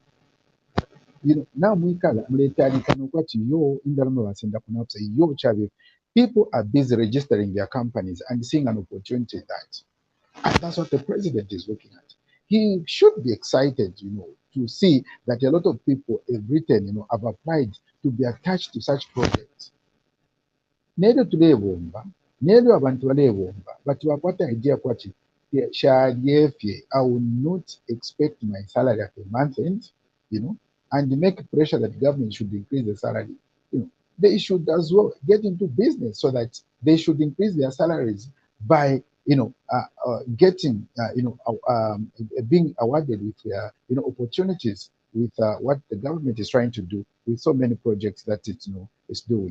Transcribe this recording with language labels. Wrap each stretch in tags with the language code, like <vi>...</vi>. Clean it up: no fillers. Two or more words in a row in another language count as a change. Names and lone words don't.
<en>You know, now people are busy registering their companies and seeing an opportunity in that. And that's what the president is looking at. He should be excited, you know, to see that a lot of people have written, you know, have applied to be attached to such projects.</en> <bem>Nedo tulebomba, nedo abantu balebomba, but wakwata idea kwachi,</bem> <en>I will not expect my salary at a month end, you know, and make pressure that government should increase the salary. You know, they should as well get into business, so that they should increase their salaries by, you know, getting, you know, being awarded with, you know, opportunities with what the government is trying to do with so many projects that it, you know, is doing.</en>